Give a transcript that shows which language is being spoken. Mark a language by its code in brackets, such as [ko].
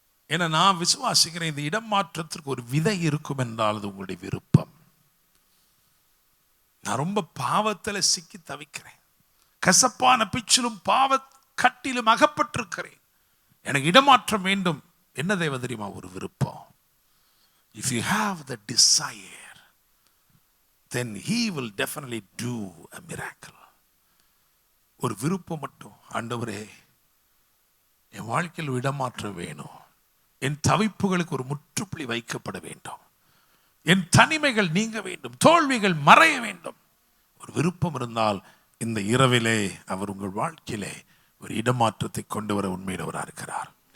[ta] ஏன்னா நான் விசுவாசிக்கிறேன், இந்த இடமாற்றத்திற்கு ஒரு விதை இருக்கும் என்றால் அது உங்களுடைய விருப்பம். நான் ரொம்ப பாவத்தில் சிக்கி தவிக்கிறேன், கசப்பான பிச்சிலும் பாவ கட்டிலும் அகப்பட்டிருக்கிறேன், எனக்கு இடமாற்றம் வேண்டும். என்ன தேவை தெரியுமா? ஒரு விருப்பம். [en] If you have the desire, then he will definitely do a miracle. [ta] ஒரு விருப்பம் மட்டும். ஆண்டவரே, என் வாழ்க்கையில் இடமாற்றம் வேணும், என் தவிப்புகளுக்கு ஒரு முற்றுப்புள்ளி வைக்கப்பட வேண்டும், என் தனிமைகள் நீங்க வேண்டும், தோல்விகள் மறைய வேண்டும். ஒரு விருப்பம் இருந்தால் இந்த இரவிலே அவர் உங்கள் வாழ்க்கையிலே ஒரு இடமாற்றத்தை கொண்டு வர உண்மையிலவராக இருக்கிறார்.